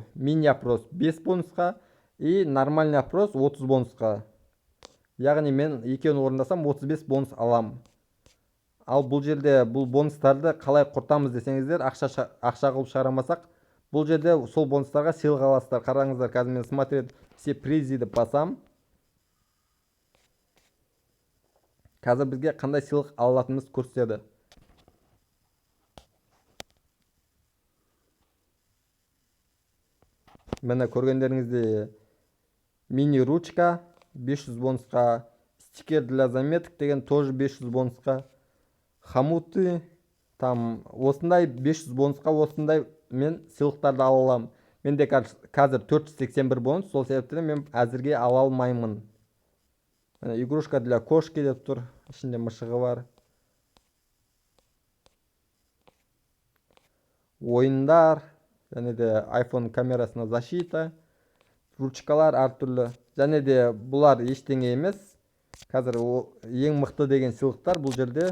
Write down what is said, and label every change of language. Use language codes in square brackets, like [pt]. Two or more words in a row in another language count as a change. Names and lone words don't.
[ru] Мини опрос 5 бонусқа и нормальный опрос 30 бонусқа. [kk] Яғни мен екеуін орындасам 35 бонус алам. Ал бұл жерде бұл бонустарды қалай құртамыз десеңіздер, ақша қылып шығарамасақ, бұл жерде сол бонустарға сыйлық аласыздар. Қараңыздар, қазір мен [ru] смотреть все призы [kk] деп басам. Қазір бізге қандай сыйлық алатынымыз көрсетеді. Мені көргендеріңізде [ru] мини ручка [kk] 500 бонусқа, [ru] стикер для заметок [kk] деген тоже 500 бонусқа, [ru] хомуты там [kk] осындай 500 бонусқа осындай мен сыйлықтарды ала аламын. Менде қазір 481 бонус, сол себептен мен әзірге ала алмаймын. [ru] Игрушка для кошки [kk] деп тұр, ішінде мышығы бар. Ойындар, және де iPhone камерасына защита, ручкалар әртүрлі. Және де бұлар ештеңе емес. Қазір ең мықты деген сыйлықтар бұл жерде.